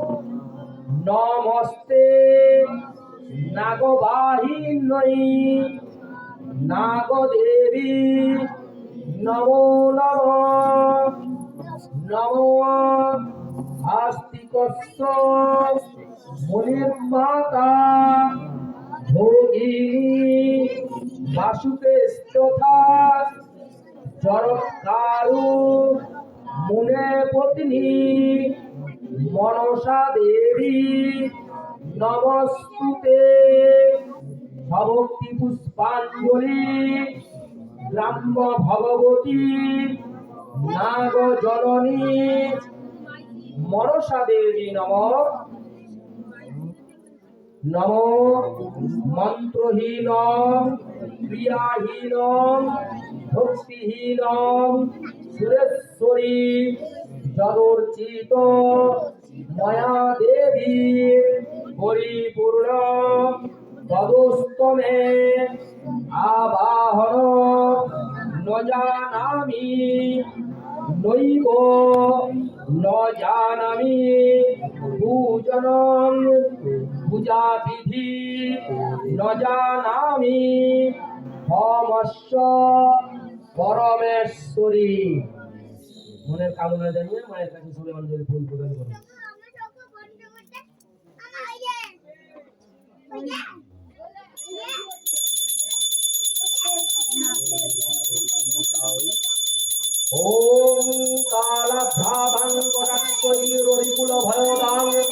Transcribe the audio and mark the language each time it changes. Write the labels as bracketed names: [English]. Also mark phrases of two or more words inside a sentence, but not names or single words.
[Sanskrit] নমস্তে নাগবাহিন্যৈ নাগদেবী নমো নমঃ নমো আস্তিকস্য মুনির্মাতা ভোগিনী বাসুকেস্তথা জরৎকারু মুনে পত্নী [Bangla] মনসা দেবী নমস্তুতে ভক্তি পুষ্পাঞ্জলি গ্রাম্য ভগবতী নাগ জননী [Sanskrit] মনসা দেবী নম নম মন্ত্রহীন ক্রিয়াহীন ভক্তিহীন সুরেশ্বরী যদর্চিত ময়া দেবী পরিপূর্ণ তদস্তমে আবাহন ন জানামি নৈব ন জানামি পূজনং পূজা বিধি ন জানামি হমস্য পরমেশ্বরী। [Bangla] মনের কামনা জানিয়ে মায়ের কাছে সবাই অঞ্জলি ফুল প্রদান করুন। [Sanskrit] ওম কালাভ্রাভাং কটাক্ষরী রবিকুল ভয়দাং